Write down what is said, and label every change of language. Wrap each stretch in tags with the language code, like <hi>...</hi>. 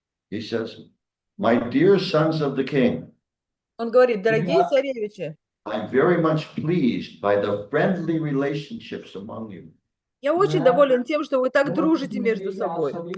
<en>He says, my dear sons of the king,</en> <ru>Он говорит: дорогие царевичи,</ru> <en>I'm very much pleased by the friendly relationships among you.</en> <ru>я очень доволен тем, что вы так дружите между собой.</ru>